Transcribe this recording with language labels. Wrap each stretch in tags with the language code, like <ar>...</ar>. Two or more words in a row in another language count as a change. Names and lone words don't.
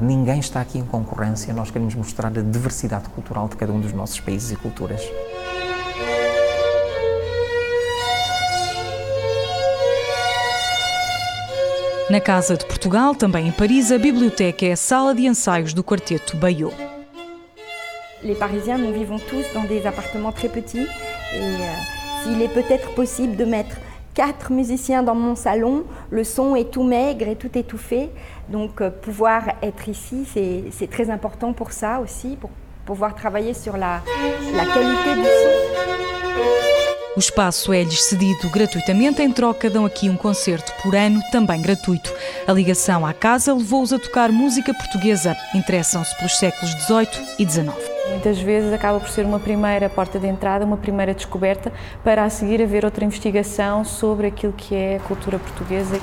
<pt>Ninguém está aqui em concorrência, nós queremos mostrar a diversidade cultural de cada um dos nossos países e culturas. Na Casa de Portugal, também em Paris, a biblioteca é a sala de ensaios do quarteto Bayot.</pt> <fr>Les Parisiens, nous vivons tous dans des appartements très petits et s'il est peut-être possible de mettre 4 musiciens dans mon salon, le son est tout maigre et tout étouffé, donc pouvoir être ici, c'est très important pour ça aussi, pour pouvoir travailler sur la qualité du son.</fr> <pt>O espaço é-lhes cedido gratuitamente, em troca dão aqui um concerto por ano, também gratuito. A ligação à casa levou-os a tocar música portuguesa, interessam-se pelos séculos XVIII e XIX. Muitas vezes acaba por ser uma primeira porta de entrada, uma primeira descoberta, para a seguir haver outra investigação sobre aquilo que é a cultura portuguesa.</pt>